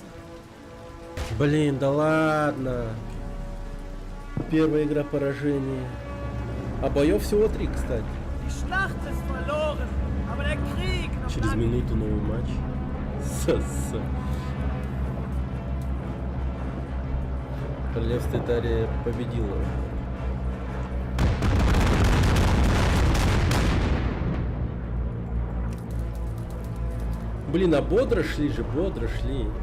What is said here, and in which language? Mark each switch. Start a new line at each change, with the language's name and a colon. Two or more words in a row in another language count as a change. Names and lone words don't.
Russian: Блин, да ладно. Первая игра поражения. А боев всего 3, кстати.
German: Die Schlacht ist verloren, aber der Krieg noch
Russian: Через
German: lange
Russian: минуту новый матч. Сосо. Королевство Италия победило. Блин, а бодро шли же, бодро шли.